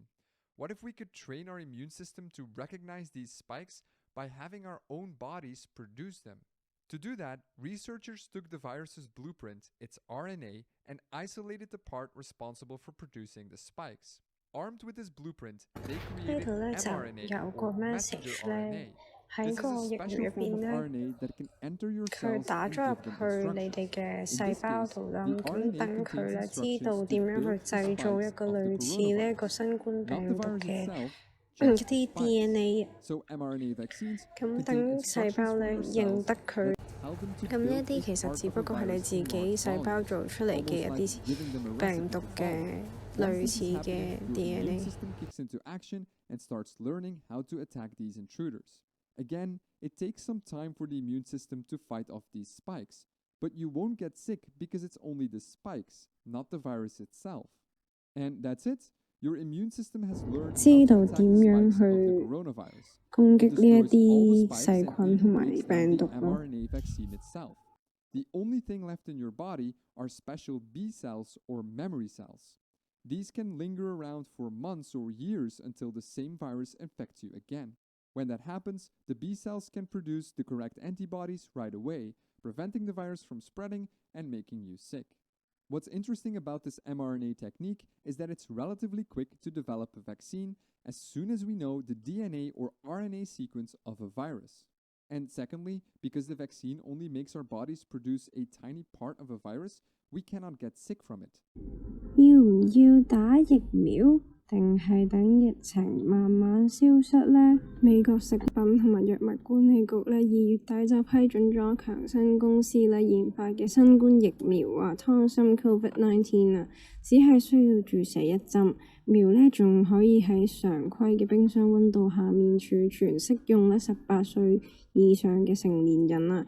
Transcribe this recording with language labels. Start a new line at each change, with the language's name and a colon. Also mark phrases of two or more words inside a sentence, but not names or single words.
English: What if we could train our immune system to recognize these spikes by having our own bodies produce them? To do that, researchers took the virus's blueprint, its RNA, and isolated the part responsible for producing the spikes. Armed with this blueprint, they created mRNA or messenger RNA.
Cantonese: 喺個疫苗入邊咧，佢打咗入去你哋嘅細胞度啦，咁等佢咧知道點樣去製造一個類似呢一個新冠病毒嘅一啲 DNA， 咁等細胞咧認得佢。咁呢一啲其實只不過係你自己細胞做出嚟嘅一啲病毒嘅類似嘅 DNA。
English: Again, it takes some time for the immune system to fight off these spikes, but you won't get sick because it's only the spikes, not the virus itself. And that's it. Your immune system has learned
Cantonese: 知道點樣去攻擊呢一啲細菌同埋病毒咯。
English: The only thing left in your body are special B cells or memory cells. These can linger around for months or years until the same virus infects you again. When that happens, the B cells can produce the correct antibodies right away, preventing the virus from spreading and making you sick. What's interesting about this mRNA technique is that it's relatively quick to develop a vaccine as soon as we know the DNA or RNA sequence of a virus. And secondly, because the vaccine only makes our bodies produce a tiny part of a virus, we cannot get sick from it.
Cantonese: 要唔要打疫苗？定係等疫情慢慢消失呢？美國食品同埋藥物管理局呢2月底就批准咗強生公司呢研發嘅新冠疫苗啊，湯森 Covid-19 啊，只係需要注射1針，苗呢仲可以喺常規嘅冰箱溫度下面儲存，適用呢18歲以上嘅成年人啊。